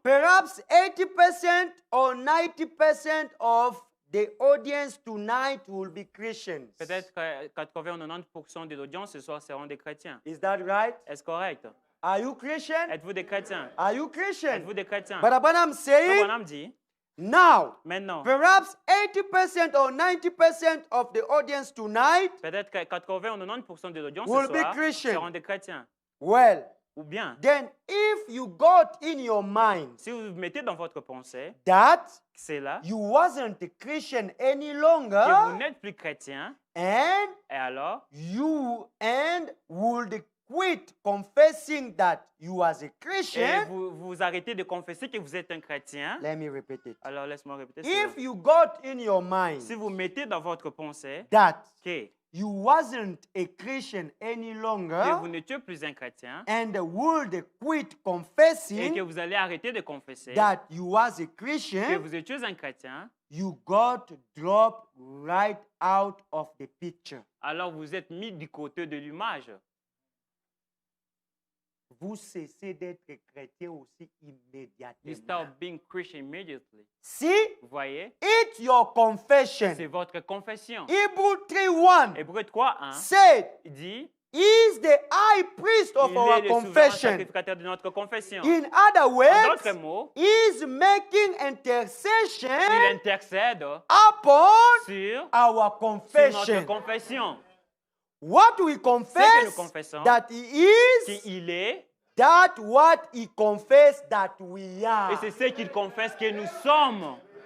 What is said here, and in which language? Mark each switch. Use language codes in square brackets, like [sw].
[en] perhaps 80% or 90% of the audience tonight will be Christians. [fr] peut-être que 80 ou 90% de l'audience ce soir seront des chrétiens. [en] Is that right? [fr] Est-ce correct? [en] Are you Christian? [fr] Êtes-vous des chrétiens? [en] Are you Christian? [fr] Êtes-vous des chrétiens? [en] But Abraham [fr] Comme [en] saying, [fr] Branham dit, [en] Now, [fr] Maintenant, [en] perhaps 80% or 90% of the audience tonight, [fr] peut-être que 80 ou 90% de l'audience [en] Will [fr] ce [en] be [fr] soir [en] Christian. [fr] seront des chrétiens. [en] well, [fr] Ou bien, [en] then if you got in your mind [fr] si vous mettez dans votre pensée [en] that [fr] que c'est là, [en] you wasn't a Christian any [fr] que vous [en] longer, [fr] n'êtes plus chrétien, [en] and [fr] et alors, [en] you would quit confessing that you was a [fr] et [en] Christian, [fr] vous arrêtez de confesser que vous êtes un chrétien, [en] let me repeat it. [fr] alors laisse-moi répéter cela. [en] If you got in your mind [fr] Si vous mettez dans votre pensée [en] that [fr] que [en] you wasn't a Christian any [fr] vous [en] longer [fr] n'êtes plus un chrétien, [en] and would quit [fr] et que [en] confessing [fr] vous allez arrêter de confesser [en] that you was a [fr] que [en] Christian, [fr] vous étiez un chrétien, [en] you got dropped right out of the picture. [fr] alors vous êtes mis du côté de l'image. Vous cessez d'être chrétien aussi [en] You [fr] immédiatement. [en] start being Christian immediately. See, [fr] Vous voyez? [en] it's your confession. [fr] C'est votre confession. [en] Hebrew 3:1 [fr] Hébreux 3.1 [en] said, [fr] il dit [en] He is the high priest of [fr] il [en] our [fr] est le souverain [en] confession. [fr] sacrificateur de notre confession. [en] In other [fr] En [en] words, [fr] d'autres mots, [en] he is making intercession [fr] il intercède [en] upon [fr] sur [en] our [fr] notre [en] confession. [fr] confession. [en] What we [fr] nous [en] confess [fr] confessons [en] that he is, [fr] qu'il est, [en] that what he confess that we [fr] et [en] are. [fr] c'est ce qu'il confesse que nous sommes.